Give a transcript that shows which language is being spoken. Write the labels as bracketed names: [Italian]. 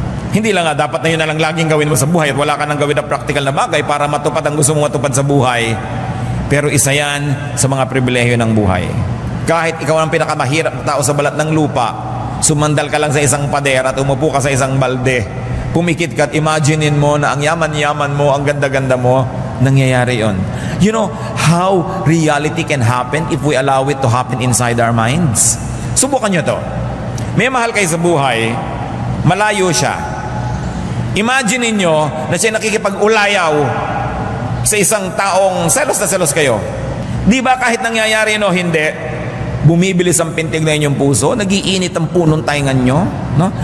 [Filipino] Hindi lang nga, dapat na yun na lang laging gawin mo sa buhay at wala ka nang gawin na practical na bagay para matupad ang gusto mo matupad sa buhay. Pero isa yan sa mga pribilehyo ng buhay. Kahit ikaw ang pinakamahirap na tao sa balat ng lupa, sumandal ka lang sa isang pader at umupo ka sa isang balde, pumikit ka at imaginein mo na ang yaman-yaman mo, ang ganda-ganda mo, nangyayari yon. [English] You know how reality can happen if we allow it to happen inside our minds? [Filipino] Subukan nyo to. May mahal kayo sa buhay, malayo siya. Imagine niyo na siya nakikipag-ulayaw sa isang taong selos na selos kayo. Di ba kahit nangyayari no, hindi, bumibilis ang pintig na inyong puso, nagiinit ang punong taingan nyo, no?